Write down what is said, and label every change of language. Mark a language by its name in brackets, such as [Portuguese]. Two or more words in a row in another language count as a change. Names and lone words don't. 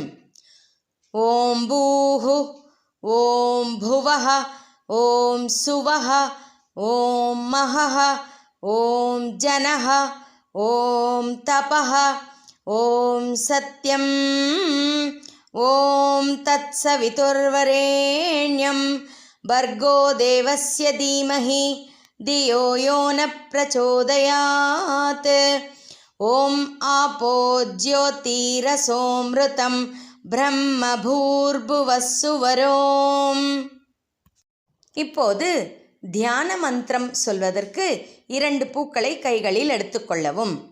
[Sanskrit] ॐ भूः ॐ भुवः ॐ सुवः ॐ महः ॐ जनः ॐ तपः ॐ सत्यम् ॐ तत्सवितुर्वरेण्यम् भर्गो देवस्य धीमहि धियो यो न प्रचोदयात्. ॐ आपो ज्योतिरसोऽमृतं ब्रह्म भूर्भुवस्सुवरोम्. [Tamil] இப்போது தியான மந்திரம் சொல்வதற்கு 2 பூக்களை கைகளில் எடுத்துக்கொள்ளவும்.